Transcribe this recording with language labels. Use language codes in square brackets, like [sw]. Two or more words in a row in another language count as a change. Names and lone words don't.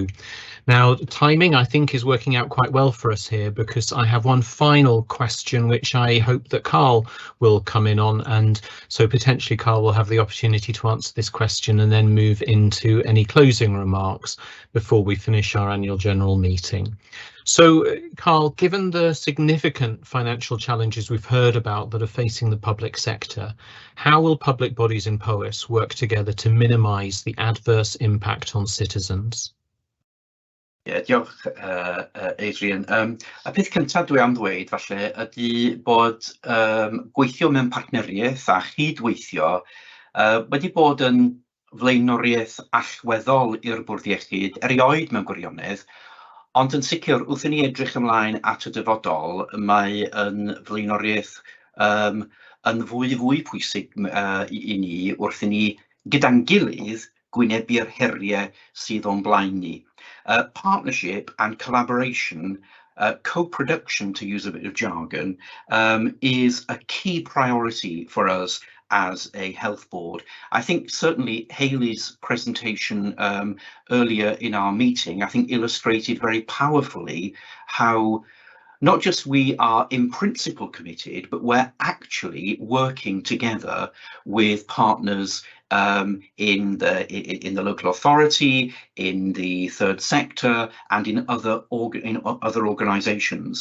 [en] Now, the timing, I think, is working out quite well for us here, because I have one final question which I hope that Carl will come in on, and so potentially Carl will have the opportunity to answer this question and then move into any closing remarks before we finish our annual general meeting. So, Carl, given the significant financial challenges we've heard about that are facing the public sector, how will public bodies in Powys work together to minimise the adverse impact on citizens? [cy] Diolch, Adrian. Y peth cyntaf dwi am ddweud falle ydy bod gweithio mewn partneriaeth a chydweithio wedi bod yn flaenoriaeth allweddol i'r Bwrdd Iechyd erioed mewn gwirionedd, ond yn sicr wrth i ni edrych ymlaen at y dyfodol, mae yn flaenoriaeth yn fwy pwysig i ni wrth i ni gyda'n gilydd gwynebu'r heriau sydd o'n blaen ni. [en] Partnership and collaboration, co-production, to use a bit of jargon, is a key priority for us as a health board. I think certainly Hayley's presentation earlier in our meeting, I think illustrated very powerfully how not just we are in principle committed, but we're actually working together with partners in the local authority, in the third sector, and in other organisations.